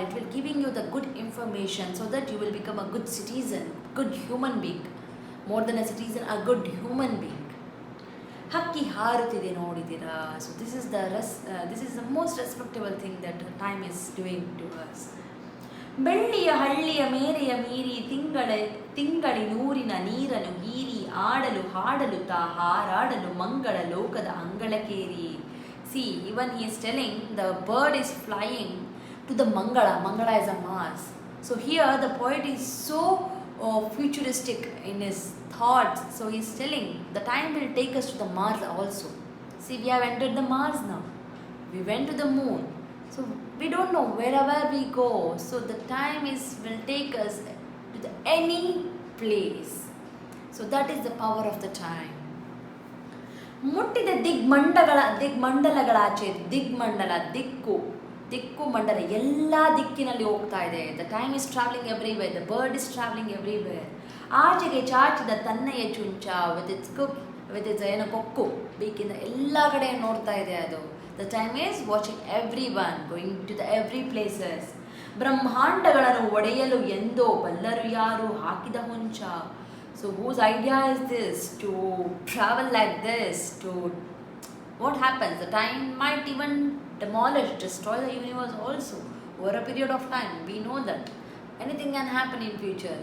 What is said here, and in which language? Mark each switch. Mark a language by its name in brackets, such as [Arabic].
[English] It will giving you the good information so that you will become a good citizen, good human being. More than a citizen, a good human being. [Kannada] ಹಕ್ಕಿ ಹಾರುತ್ತಿದೆ ನೋಡಿದಿರಾ. [English] So this is the most respectable thing that time is doing to us. [Kannada] ಬೆಳ್ಳಿಯ ಹಳ್ಳಿಯ ಮೇರೆಯ ಮೀರಿ ತಿಂಗಳಿನೂರಿನ ನೀರನ್ನು ಹೀರಿ ಆಡಲು ಹಾಡಲು ಹಾರಾಡಲು ಮಂಗಳ ಲೋಕದ ಅಂಗಳಕೇರಿ. [English] See, even he is telling the bird is flying to the Mangala. Mangala is a Mars. So here the poet is so futuristic in his thoughts. So he is telling the time will take us to the Mars also. See, we have entered the Mars now. We went to the moon. So we don't know wherever we go. So the time will take us to any place. So that is the power of the time. [Kannada] ಮುಟ್ಟಿದ ದಿಗ್ಮಂಡಲಗಳಾಚೆ ದಿಗ್ಮಂಡಲ ದಿಕ್ಕು ದಿಕ್ಕು ಮಂಡಲ ಎಲ್ಲ ದಿಕ್ಕಿನಲ್ಲಿ ಹೋಗ್ತಾ ಇದೆ. [English] The time is travelling everywhere, the bird is travelling everywhere. [Kannada] ಆಚೆಗೆ ಚಾಚಿದ ತನ್ನಯ Chuncha with its ಏನೋ ಕೊಕ್ಕು ಬೀಕಿಂದ ಎಲ್ಲ ಕಡೆ ನೋಡ್ತಾ ಇದೆ ಅದು. [English] The time is watching everyone going to the every places. [Kannada] ಬ್ರಹ್ಮಾಂಡಗಳನ್ನು ಒಡೆಯಲು ಎಂದೋ ಬಲ್ಲರು ಯಾರು ಹಾಕಿದ ಹೊಂಚ. [English] So whose idea is this to travel like this? To what happens? The time might even demolish, destroy the universe also over a period of time. We know that anything can happen in future.